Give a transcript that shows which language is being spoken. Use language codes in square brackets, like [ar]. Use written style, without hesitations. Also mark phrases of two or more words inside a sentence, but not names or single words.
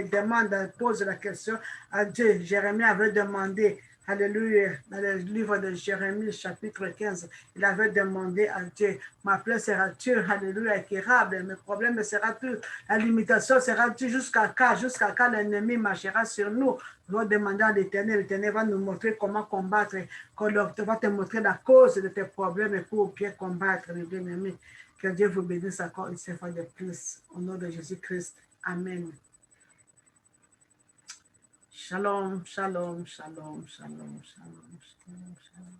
[fr] Demande, pose la question à Dieu. Jérémie avait demandé, alléluia, dans le livre de Jérémie, chapitre 15, il avait demandé à Dieu, ma plaie sera-tu, alléluia, incurable, mes problèmes sera-tu, la limitation sera-tu jusqu'à quand l'ennemi marchera sur nous. Nous allons demander à l'Éternel, l'Éternel va nous montrer comment combattre, qu'on va te montrer la cause de tes problèmes pour bien combattre les ennemis. Que Dieu vous bénisse encore une fois de plus. Au nom de Jésus-Christ. Amen. [he] Shalom, shalom, shalom, shalom, shalom, shalom, shalom.